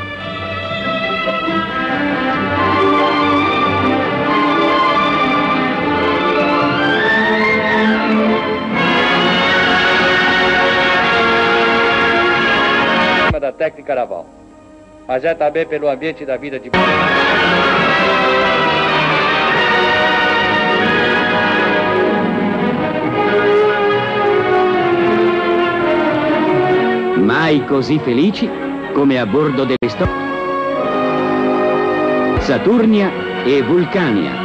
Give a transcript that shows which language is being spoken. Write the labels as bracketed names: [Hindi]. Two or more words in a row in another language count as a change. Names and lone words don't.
[Portuguese] Da técnica naval, mas é também pelo ambiente da vida de... [Italian] Mai così felici come a bordo delle Saturnia e Vulcania.